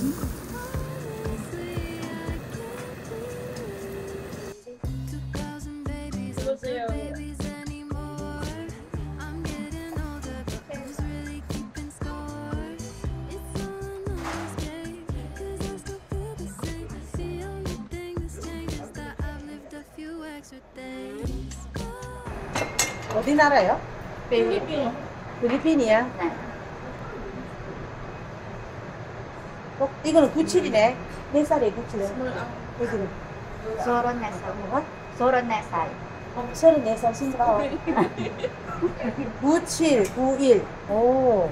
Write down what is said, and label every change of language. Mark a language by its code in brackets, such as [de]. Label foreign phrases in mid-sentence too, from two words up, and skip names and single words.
[en] Honestly, I can't believe 2,000 babies, not babies anymore. I'm getting older, but who's really keeping score? It's all a numbers game, 'cause I still feel the same. The only thing that's changed is that I've lived a few extra days. [ko] 어디 나라요? 필리핀이야? 이거는 97이네. 몇 살이에요, 97? 여기는? 34살. 뭐가? 34살. 34살 신사와 97, 91. 오.